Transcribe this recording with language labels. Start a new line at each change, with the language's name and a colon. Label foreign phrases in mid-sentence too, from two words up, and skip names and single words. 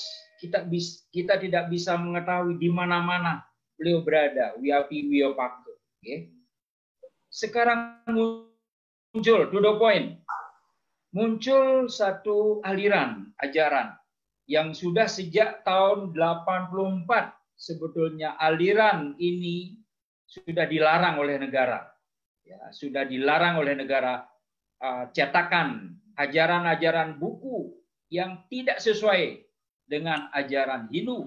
Indonesian: Kita tidak bisa mengetahui di mana-mana beliau berada. Wiapi Wiopake. Nggih. Sekarang muncul,
English: to the point,
Indonesian: muncul satu aliran ajaran yang sudah sejak tahun 84 sebetulnya aliran ini sudah dilarang oleh negara. Ya, sudah dilarang oleh negara cetakan ajaran-ajaran buku yang tidak sesuai dengan ajaran Hindu.